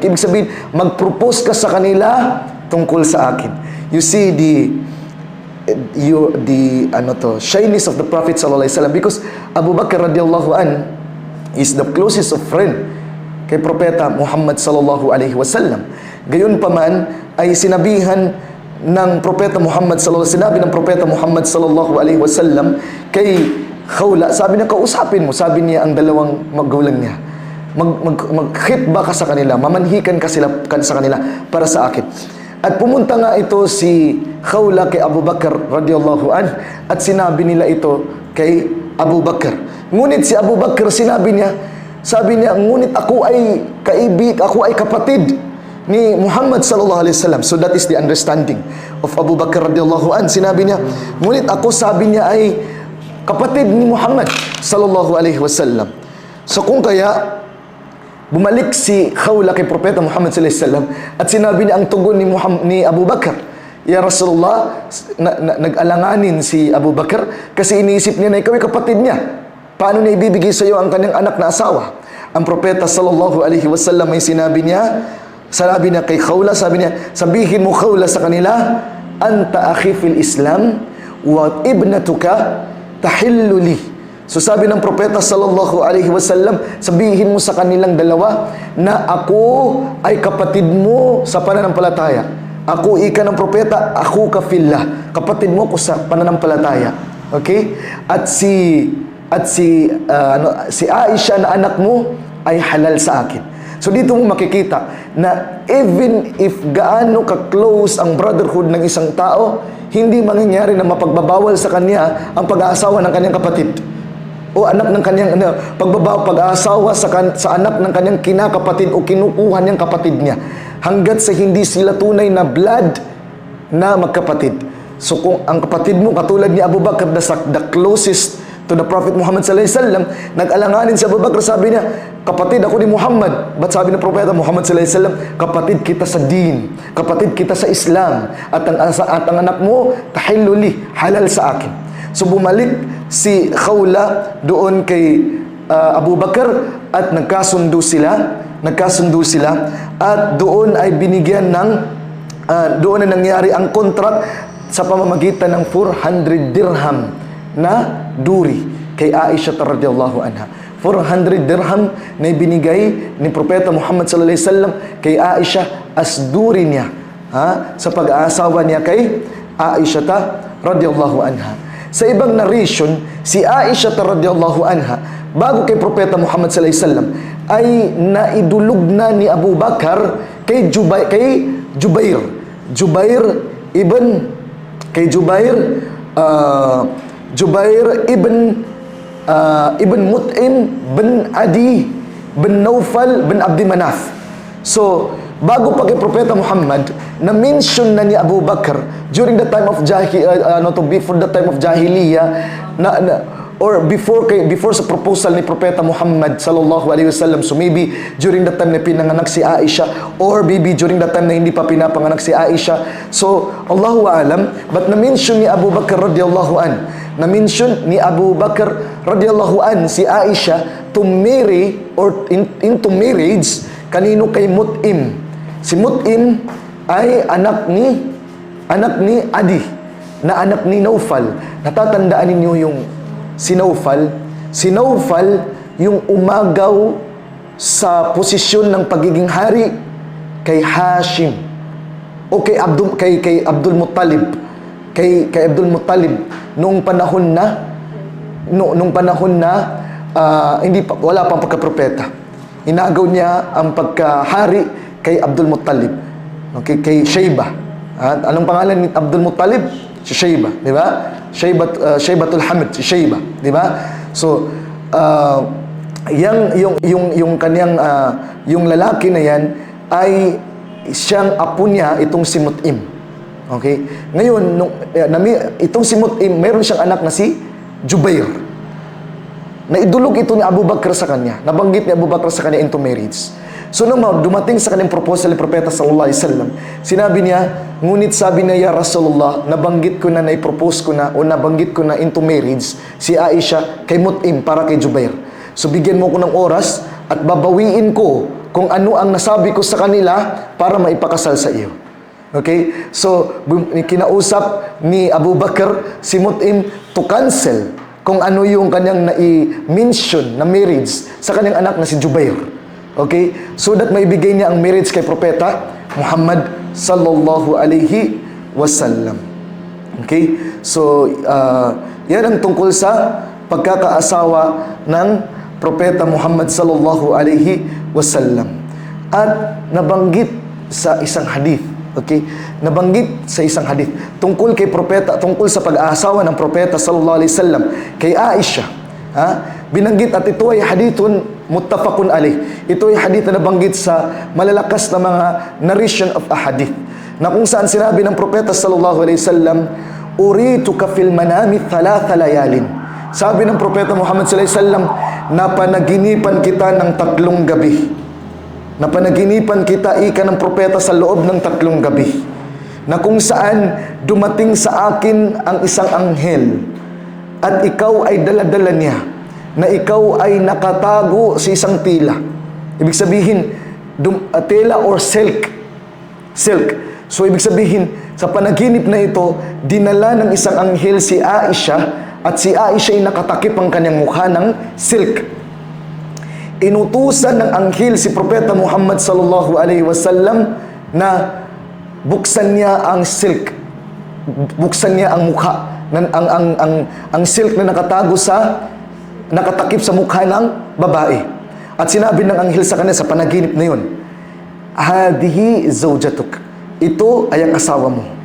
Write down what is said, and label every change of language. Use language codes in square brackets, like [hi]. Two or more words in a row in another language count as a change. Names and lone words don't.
[tl] Ibig sabihin, mag-propose ka sa kanila tungkol sa akin. [en] You see the shyness of the Prophet [ar] صلى الله عليه وسلم, [en] because Abu Bakr [ar] رضي الله عن [en] is the closest of friend [tl] kay Propeta Muhammad [ar] صلى الله عليه وسلم. [tl] Gayon pa man ay sinabihan ng Propeta Muhammad [ar] صلى الله عليه وسلم, [tl] sinabi ng Propeta Muhammad [ar] صلى الله عليه وسلم [tl] kay Khawla, sabi niya, kausapin mo, sabi niya ang dalawang magulang niya. Mag-khitba ka sa kanila, mamanhikan ka sa kanila para sa akin. At pumunta nga ito si Khawla kay Abu Bakar [ar] رضي الله عن, [tl] at sinabi nila ito kay Abu Bakar. Ngunit si Abu Bakar sabi niya, ngunit ako ay ako ay kapatid ni Muhammad [ar] صلى الله عليه وسلم. [en] So that is the understanding of Abu Bakar [ar] رضي الله عن. [tl] Sinabi niya, ngunit ako, sabi niya, ay kapatid ni Muhammad [ar] صلى الله عليه وسلم. [tl] So kung kaya bumalik si Khawla kay Propeta Muhammad [ar] صلى الله عليه وسلم [tl] at sinabi niya ang tugon ni Abu Bakar, [ar] يا رسول الله, [tl] nag-alanganin si Abu Bakar kasi iniisip niya na ikaw ay kapatid niya. Paano niya ibibigay sa iyo ang kanyang anak na asawa? Ang Propeta [ar] صلى الله عليه وسلم [tl] ay sinabi niya kay Khawla, sabi niya, sabihin mo Khawla sa kanila, [ar] أنت أخي في الإسلام وابنتك تحل لي. [tl] So sabi ng Propeta [ar] صلى الله عليه وسلم, [tl] sabihin mo sa kanilang dalawa na ako ay kapatid mo sa pananampalataya. Ako ika ng Propeta, ako ka fillah. Kapatid mo ko sa pananampalataya. Okay? At si Aisha na anak mo ay halal sa akin. So dito mo makikita na [en] even if [tl] gaano ka-close ang brotherhood ng isang tao, hindi mangyayari na mapagbabawal sa kanya ang pag-aasawa ng kanyang kapatid o anak ng kanyang pag-aasawa sa anak ng kanyang kinakapatid o kinukuha niyang kapatid niya, hanggat sa hindi sila tunay na blood na magkapatid. So kung ang kapatid mo katulad ni Abu Bakr, [en] the closest to the Prophet Muhammad [ar] صلى الله عليه وسلم, [tl] nag-alanganin si Abu Bakr, sabi niya, kapatid ako ni Muhammad. Ba't sabi ng Propeta Muhammad [ar] صلى الله عليه وسلم, [tl] kapatid kita sa din, kapatid kita sa Islam, at ang anak mo [ar] تحل لي, [tl] halal sa akin. So bumalik si Khawla doon kay Abu Bakr at nagkasundo sila at doon ay binigyan ng doon na nangyari ang contract sa pamamagitan ng 400 dirham na duri kay Aisha [ar] رضي الله عنها. [tl] 400 dirham na ibinigay ni Propeta Muhammad [ar] صلى الله عليه وسلم [tl] kay Aisha as duri niya sa pag-aasawa niya kay Aisha [ar] رضي الله عنها. [tl] Sa ibang narration, si Aisha [ar] رضي الله عنها [tl] bago kay Propeta Muhammad [ar] صلى الله عليه وسلم [tl] ay naidulog na ni Abu Bakar kay Jubair ibn Mut'im bin Adi bin Naufal bin Abdi Manaf. So, bago pa kay Propeta Muhammad, na-mention na ni Abu Bakar [en] during the time of before the time of Jahiliyyah, or before [tl] sa proposal ni Propeta Muhammad [ar] صلى الله عليه وسلم. [tl] So maybe [en] during the time [tl] na pinanganak si Aisha, or maybe during the time na hindi pa pinapanganak si Aisha. So [ar] الله أعلم, [tl] but na-mention ni Abu Bakar [ar] رضي الله عن [tl] si Aisha [en] to marry or into marriage [tl] kanino, kay Mut'im. Si Mut'im ay anak ni Adi na anak ni Naufal. Natatandaan ninyo yung si Naufal yung umagaw sa posisyon ng pagiging hari kay Hashim o kay Abdul Muttalib nung panahon na wala pang pagkapropeta. Inagaw niya ang pagkahari kay Abdul Muttalib, okay, kay Shayba. At anong pangalan ni Abdul Muttalib? Si Shayba, di ba? Shaybatul Hamid, si Shayba, di ba? So, yung kanyang yung lalaki na yan ay siyang apo niya, itong si Mut'im. Okay? Ngayon, itong si Mut'im, meron siyang anak na si Jubair. Naidulog ito ni Abu Bakr sa kanya. Nabanggit ni Abu Bakr sa kanya [en] into marriage. [tl] So nung dumating sa kanyang proposal ni Propeta [ar] صلى الله عليه وسلم, [tl] sinabi niya, ngunit sabi niya, [ar] يا رسول الله, [tl] nabanggit ko na, naipropose ko na, o nabanggit ko na [en] into marriage [tl] si Aisha kay Mut'im para kay Jubair. So bigyan mo ko ng oras at babawiin ko kung ano ang nasabi ko sa kanila para maipakasal sa iyo. Okay? So kinausap ni Abu Bakr si Mut'im [en] to cancel [tl] kung ano yung kanyang na-mention na marriage sa kanyang anak na si Jubair. Okay? So that maibigay niya ang marriage kay Propeta Muhammad [ar] صلى الله عليه وسلم. [tl] Okay? So, yan ang tungkol sa pagkakaasawa ng Propeta Muhammad [ar] صلى الله عليه وسلم. [tl] At nabanggit sa isang hadith, okay? Nabanggit sa isang hadith tungkol kay propeta, tungkol sa pag-aasawa ng propeta [ar] صلى الله عليه وسلم [tl] kay Aisha. Binanggit, at ito ay [ar] حديث متفق عليه. [tl] Ito ay hadith na nabanggit sa malalakas na mga [en] narration of [tl] ahadith, na kung saan sinabi ng propeta [ar] صلى الله عليه وسلم, أريتك في المنام ثلاث ليال. [tl] Sabi ng propeta Muhammad [ar] صلى الله عليه وسلم, [tl] napanaginipan kita ng 3 gabi. Napanaginipan kita, ika ng propeta, sa loob ng 3 gabi, na kung saan dumating sa akin ang isang anghel at ikaw ay daladala niya, na ikaw ay nakatago sa isang tila. Ibig sabihin, tela or silk. So ibig sabihin, sa panaginip na ito, dinala ng isang anghel si Aisha, at si Aisha ay nakatakip ang kanyang mukha ng silk. Inutusan ng anghel si Propeta Muhammad [ar] صلى الله عليه وسلم [tl] na buksan niya ang silk, buksan niya ang mukha, ang silk na nakatakip sa mukha ng babae. At sinabi ng anghel sa kanya sa panaginip na yun, [ar] هذه زوجتك, [tl] ito ay ang asawa mo.